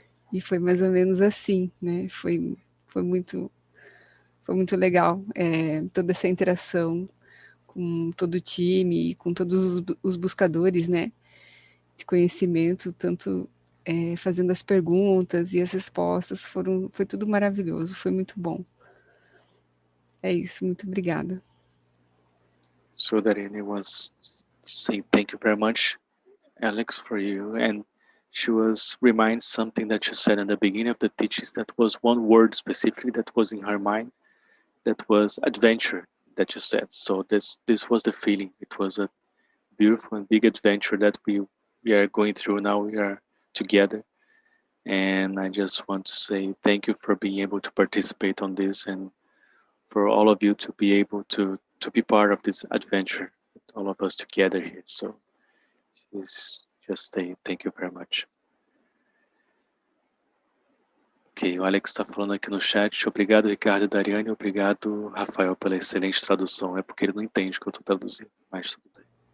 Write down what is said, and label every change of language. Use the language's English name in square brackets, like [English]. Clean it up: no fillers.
[Portuguese] E foi mais ou menos assim, né? Foi muito legal, toda essa interação com todo o time, com todos os buscadores, né? De conhecimento, tanto fazendo as perguntas e as respostas, foi tudo maravilhoso, foi muito bom. É isso, muito obrigada. [English] So Dariane was saying thank you very much, Alex, for you, and she was reminds something that you said in the beginning of the teachings, that was one word specifically that was in her mind, that was adventure, that you said. So this was the feeling. It was a beautiful and big adventure that we are going through now. We are together, and I just want to say thank you for being able to participate on this, and for all of you to be able to be part of this adventure, all of us together here. So just say thank you very much. [Portuguese] Ok, o Alex está falando aqui no chat. Obrigado, Ricardo e Dariane. Obrigado, Rafael, pela excelente tradução. É porque ele não entende o que eu estou traduzindo, mas tudo bem.